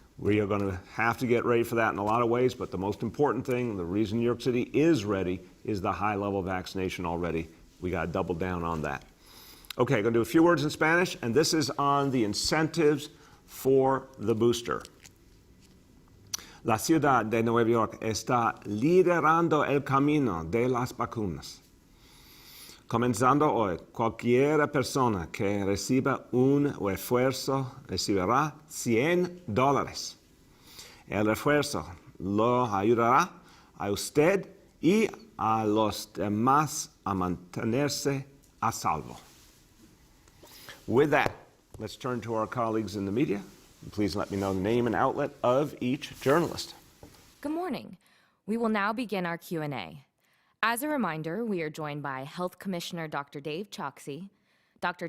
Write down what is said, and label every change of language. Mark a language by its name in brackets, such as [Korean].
[English] We are going to have to get ready for that in a lot of ways, but the most important thing, the reason New York City is ready, is the high level of vaccination already. We got to double down on that. Okay, going to do a few words in Spanish, and this is on the incentives for the booster. [Spanish] La ciudad de Nueva York está liderando el camino de las vacunas. Comenzando hoy, cualquier persona que reciba un refuerzo recibirá $100. El refuerzo lo ayudará a usted y a los demás a mantenerse a salvo. [English] With that, let's turn to our colleagues in the media. Please let me know the name and outlet of each journalist. Good morning. We will now begin our Q&A. As a reminder, we are joined by Health Commissioner Dr. Dave Choksi, Dr.